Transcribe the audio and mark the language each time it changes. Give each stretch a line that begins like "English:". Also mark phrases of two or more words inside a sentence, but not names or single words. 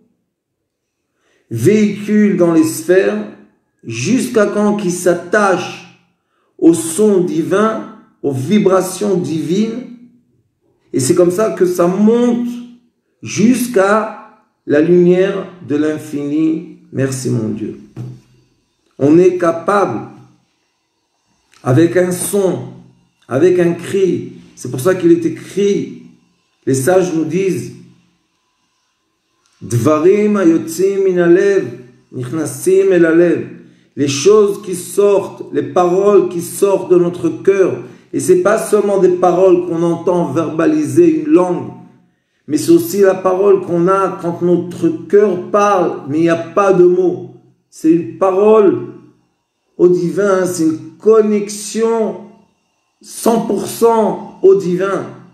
French: véhicule dans les sphères jusqu'à quand qu'il s'attache au son divin, aux vibrations divines, et c'est comme ça que ça monte jusqu'à la lumière de l'infini. Merci mon Dieu. On est capable, avec un son, avec un cri, c'est pour ça qu'il est écrit, les sages nous disent,
Hebrew: דברים היוצאים מן הלב נכנסים אל הלב.
French: Les choses qui sortent, les paroles qui sortent de notre cœur. Et ce n'est pas seulement des paroles qu'on entend verbaliser une langue, mais c'est aussi la parole qu'on a quand notre cœur parle, mais il n'y a pas de mots. C'est une parole au divin, c'est une connexion 100% au divin.